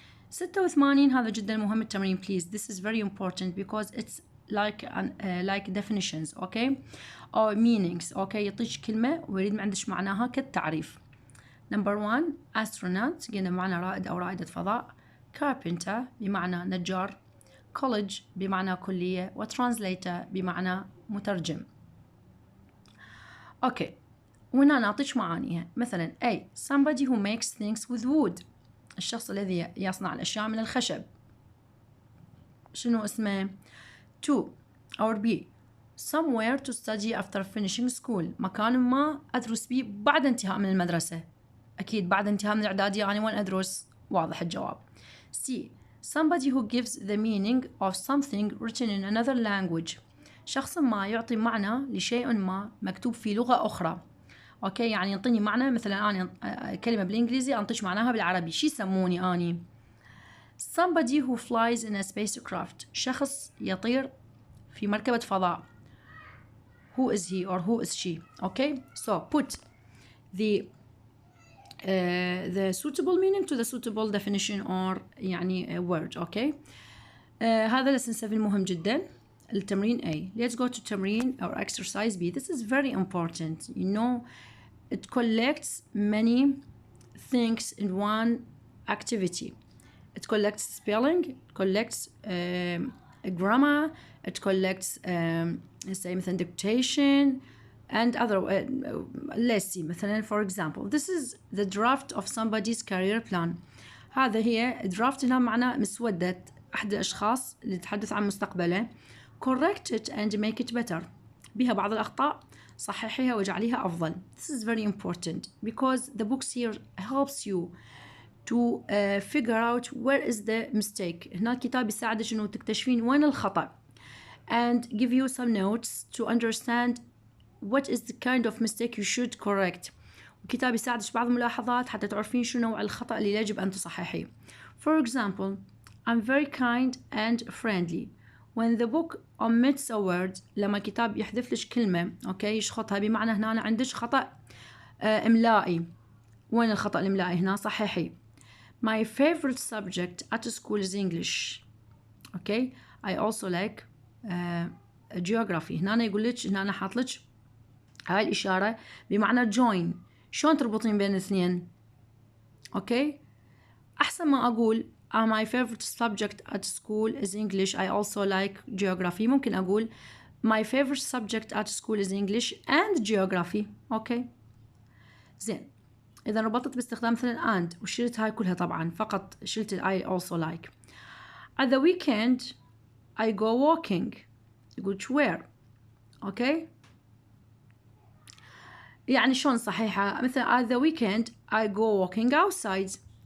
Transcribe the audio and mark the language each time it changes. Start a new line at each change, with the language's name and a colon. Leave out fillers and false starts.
Arabic: 86 هذا جدا مهم التمرين please.
English: This is very important because it's like definitions. Okay, or meanings.
Arabic: أوكي، يعطيك كلمة ويريد ما عندش معناها كالتعريف. number 1 astronaut قلنا بمعنى رائد أو رائدة فضاء. carpenter بمعنى نجار. college بمعنى كلية. وترانسليتر بمعنى مترجم. أوكي، وهنا نعطيك معانيها.
English: مثلا A somebody who makes things with wood،
Arabic: الشخص الذي يصنع الأشياء من الخشب. شنو اسمه؟
English: 2 or B somewhere to study after finishing school،
Arabic: مكان ما أدرس به بعد انتهاء من المدرسة. أكيد بعد انتهاء من الإعدادية أنا وين أدرس؟ واضح الجواب.
English: C somebody who gives the meaning of something written in another language،
Arabic: شخص ما يعطي معنى لشيء ما مكتوب في لغة أخرى. أوكي، يعني يعطيني معنى، مثلا أنا كلمة بالإنجليزي أنطيش معناها بالعربي، شي يسموني أني؟
English: somebody who flies in a spacecraft،
Arabic: شخص يطير في مركبة فضاء.
English: who is he or who is she.
Arabic: أوكي،
English: so put the suitable meaning to the suitable definition or يعني word. okay.
Arabic: هذا lesson 7 مهم جدا. التمرين A.
English: Let's go to تمرين or exercise B. This is very important. You know, it collects many things in one activity. It collects spelling, it collects grammar, it collects let's say مثلا dictation and other let's see مثلا for example this is the draft of somebody's career plan.
Arabic: هذا هي draft هنا معناه مسودة أحد الأشخاص اللي تتحدث عن مستقبله.
English: correct it and make it better.
Arabic: بها بعض الأخطاء صححيها واجعليها أفضل.
English: This is very important because the books here helps you to figure out where is the mistake.
Arabic: هنا الكتاب يساعدك إنه تكتشفين وين الخطأ
English: and give you some notes to understand what is the kind of mistake you should correct.
Arabic: الكتاب يساعدك بعض الملاحظات حتى تعرفين شو نوع الخطأ اللي يجب أن تصححيه.
English: For example, I'm very kind and friendly. When the book omits a word,
Arabic: لما الكتاب يحذف لك كلمة أوكي يشخطها بمعنى هنا عندك خطأ إملائي. وين الخطأ الإملائي هنا؟ صححي.
English: My favorite subject at school is English. Okay. I also like geography.
Arabic: هنا يقول لك هنا حاط لك هاي الإشارة بمعنى join. شلون تربطين بين الاثنين؟ Okay. أحسن ما أقول
English: my favorite subject at school is English. I also like geography.
Arabic: ممكن أقول
English: my favorite subject at school is English and geography. Okay. زين.
Arabic: إذا ربطت باستخدام مثلا and وشلت هاي كلها طبعا فقط شلت
English: I also like. At the weekend I go walking. يقول where. Okay.
Arabic: يعني شلون صحيحة مثلا
English: at the weekend I go walking outside.